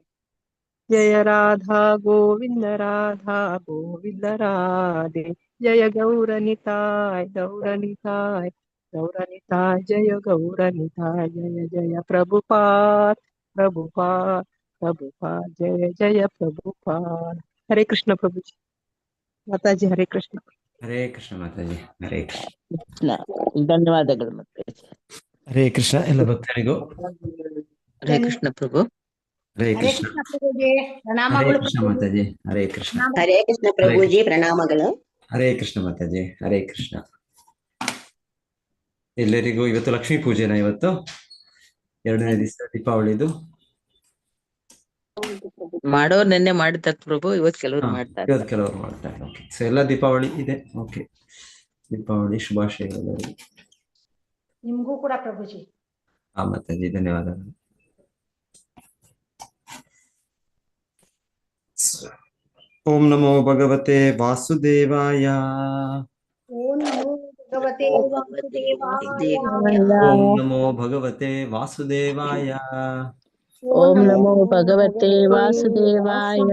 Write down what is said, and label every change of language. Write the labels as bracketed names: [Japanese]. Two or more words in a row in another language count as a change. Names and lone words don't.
[Hindi] जय राधा गोविंद राधे, जय गौरनिताय जय गौरनिताय, जय जय प्रभुपाद जय जय प्रभुपाद। हरे कृष्ण प्रभु जी, माता जी हरे कृष्ण। हरे कृष्ण माताजी, हरे कृष्ण। [Kannada] ಧನ್ಯವಾದಗಳು ಮತ್ತೆ. ಹರೇ ಕೃಷ್ಣ ಎಲ್ಲ ಭಕ್ತರಿಗೂ ಹರೇ ಕೃಷ್ಣ ಪ್ರಭು. ಹರೇ ಹರೇ ಕೃಷ್ಣ. ಕೃಷ್ಣ ಪ್ರಭುಜಿ, ಹರೇ ಪ್ರಣಾಮಗಳು ಕೃಷ್ಣ ಪ್ರಭುಜಿ. ಮಾತಾಜಿ, ಹರೇ ಕೃಷ್ಣ. ಹರೇ ಕೃಷ್ಣ ಪ್ರಭುಜಿ, ಪ್ರಣಾಮಗಳು. ಹರೇ ಕೃಷ್ಣ ಮಾತಾಜಿ, ಹರೇ ಕೃಷ್ಣ. ಎಲ್ಲರಿಗೂ ಇವತ್ತು ಲಕ್ಷ್ಮೀ ಪೂಜೆನಾ? ಇವತ್ತು 2ನೇ ದಿವಸ ದೀಪಾವಳಿದು. ಮಾಡೋರು ನಿನ್ನೆ ಮಾಡಿರ್ತಾರೆ ಪ್ರಭು, ಇವತ್ತು ಕೆಲವರು ಮಾಡ್ತಾರೆ. ಇವತ್ತು ಕೆಲವರು ಮಾಡ್ತಾರೆ. ಓಕೆ, ಸೊ ಎಲ್ಲ ದೀಪಾವಳಿ ಇದೆ. ಓಕೆ, ದೀಪಾವಳಿ ಶುಭಾಶಯಗಳು. ನಿಮ್ಗೂ ಕೂಡ ಪ್ರಭುಜಿ. ಹಾ ಮಾತಾಜಿ, ಧನ್ಯವಾದಗಳು. [Sanskrit] ಓಂ ನಮೋ ಭಗವತೆ ವಾಸುದೇವಾಯ. ಓಂ ನಮೋ ಭಗವತೆ ವಾಸುದೇವಾಯ. ಓಂ ನಮೋ ಭಗವತೆ ವಾಸುದೇವಾಯ. ಓಂ ನಮೋ ಭಗವತೆ ವಾಸುದೇವಾಯ.